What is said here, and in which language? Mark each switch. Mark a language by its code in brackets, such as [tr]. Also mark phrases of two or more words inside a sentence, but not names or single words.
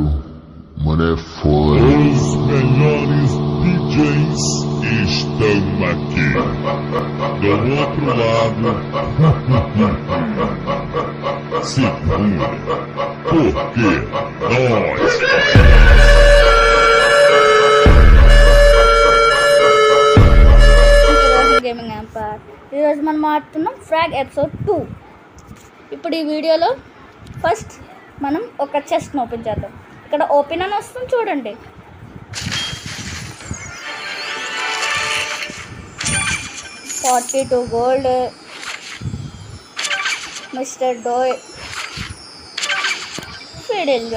[pt] Mano é foda. Os melhores DJs estão aqui. Do outro lado, segura, porque nós. [te] గేమింగ్ ఎంపైర్ ఈరోజు మనం ఆడుతున్నాం ఫ్రాగ్ ఎపిసోడ్ 2. ఇప్పుడు ఈ వీడియోలో ఫస్ట్ మనం ఒక చెస్ట్ని ఓపెన్ చేద్దాం. ఇక్కడ ఓపెన్ అని వస్తుంది చూడండి. $42 గోల్డ్, మిస్టర్ డోయ్, ఫిడిల్గా.